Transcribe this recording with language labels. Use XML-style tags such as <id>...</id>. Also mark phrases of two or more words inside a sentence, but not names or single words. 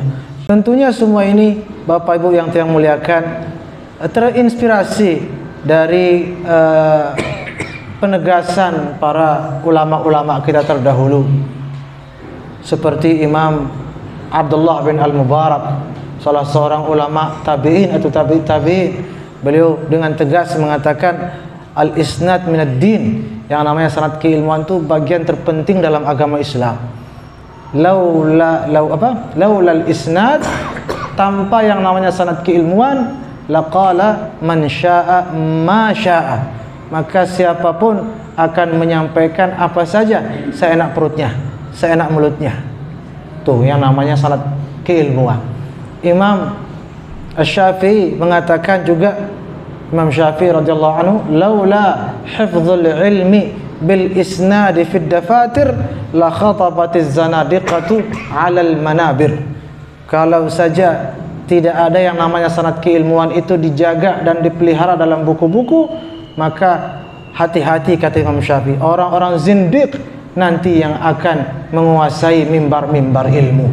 <id>Tentunya semua ini Bapak Ibu yang saya muliakan terinspirasi dari penegasan para ulama-ulama kita terdahulu seperti Imam Abdullah bin Al-Mubarak, salah seorang ulama tabi'in atau tabi'in. Beliau dengan tegas mengatakan</id> <ar>الإسناد من الدين,</ar> <id>yang namanya sanad keilmuan itu bagian terpenting dalam agama Islam.</id> <ar>لولا الإسناد,</ar> <id>tanpa yang namanya sanad keilmuan,</id> <ar>لقال من شاء ما شاء,</ar> <id>maka siapapun akan menyampaikan apa saja seenak perutnya, seenak mulutnya. Tuh yang namanya sanad keilmuan.</id> <ar>Imam Asy-Syafi'i</ar> <id>mengatakan juga,</id> <ar>Imam Syafi'i رضي الله عنه لولا حفظ العلم بالإسناد في الدفاتر لخطبت الزنادقة على المنابر.</ar> <id>Kalau saja tidak ada yang namanya sanad keilmuan itu dijaga dan dipelihara dalam buku-buku, maka hati-hati kata Imam Syafi'i, orang-orang zindiq nanti yang akan menguasai mimbar-mimbar ilmu.</id>